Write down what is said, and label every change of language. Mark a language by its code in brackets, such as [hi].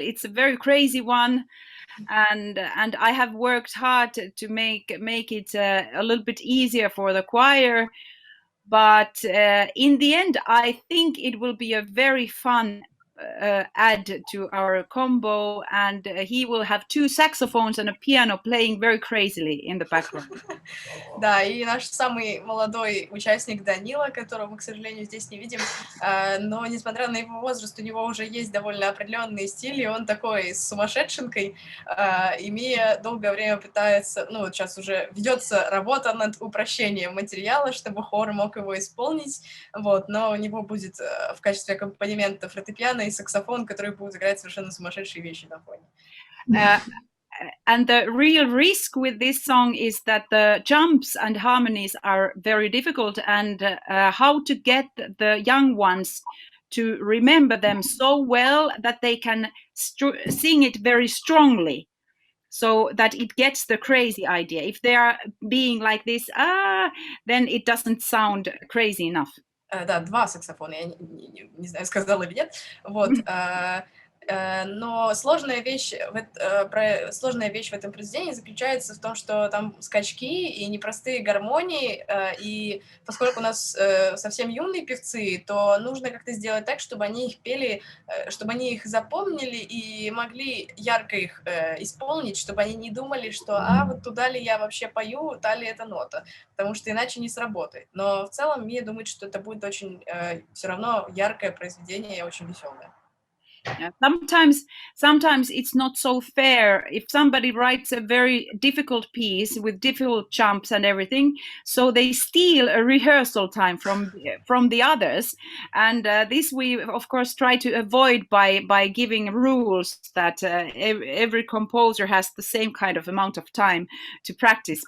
[en] It's a very crazy one, and I have worked hard to make it a little bit easier for the choir. But in the end, I think it will be a very fun add to our combo, and he will have 2 saxophones and a piano playing very crazily in the background. [ru] Да, и наш самый молодой участник Данила, которого мы, к сожалению, здесь не видим, но, несмотря на его возраст, у него уже есть довольно определенный стиль, и он такой с сумасшедшенкой, и Мия долгое время пытается, ну, вот сейчас уже ведется работа над упрощением материала, чтобы хор мог его исполнить, вот, но у него будет в качестве аккомпанемента фортепиано и саксофон, которые будут играть совершенно сумасшедшие вещи на фоне. [en] And the real risk with this song is that the jumps and harmonies are very difficult, and how to get the young ones to remember them so well that they can sing it very strongly, so that it gets the crazy idea. If they are being like this, then it doesn't sound crazy enough. [ru] Да, 2 саксофона, я не знаю, сказала или нет, вот. Но сложная вещь в этом произведении заключается в том, что там скачки и непростые гармонии, и поскольку у нас совсем юные певцы, то нужно как-то сделать так, чтобы они их пели, чтобы они их запомнили и могли ярко их исполнить, чтобы они не думали, что вот туда ли я вообще пою, та ли эта нота, потому что иначе не сработает. Но в целом Мия думает, что это будет очень все равно яркое произведение, очень веселое. [en] Sometimes it's not so fair if somebody writes a very difficult piece with difficult jumps and everything, so they steal a rehearsal time from the others, and this we of course try to avoid by giving rules that every composer has the same kind of amount of time to practice.